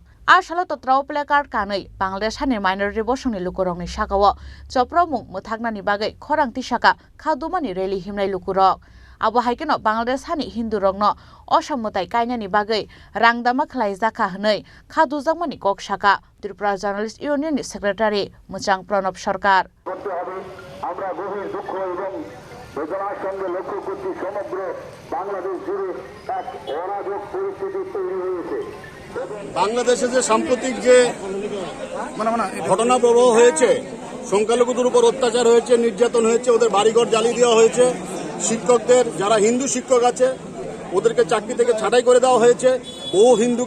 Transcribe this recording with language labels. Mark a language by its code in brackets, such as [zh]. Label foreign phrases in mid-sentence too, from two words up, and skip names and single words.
[trp] Ashalo to trao placard kanai, Bangladesh hane minority bosoni lukurong ni shakawa, Chopro mung muthagna ni bagai, Khorang Tishaka, Khadumani Rally Himnai lukurok. Abo haikeno Bangladesh hani Hindu rogno osammutai kaina ni bagai rangdama khlaijaka hnai khadujangmani kok shaka Tripura Journalist Union ni Secretary Muchang Pranab Sarkar [bn] আমরা গভীর দুঃখ এবং বেদনার সঙ্গে লক্ষ্য করছি সমগ্র বাংলাদেশ জুড়ে এক অরাজক পরিস্থিতি তৈরি হয়েছে বাংলাদেশে যে সাম্প্রতিক যে ঘটনা প্রবাহ হয়েছে সংখ্যালঘুদের উপর অত্যাচার হয়েছে নির্যাতন হয়েছে ওদের বাড়িঘর জ্বালিয়ে দেওয়া হয়েছে শিক্ষকদের যারা হিন্দু শিক্ষক আছে ওদেরকে চাকরি থেকে ছাঁটাই করে দেওয়া হয়েছে বহু হিন্দুকে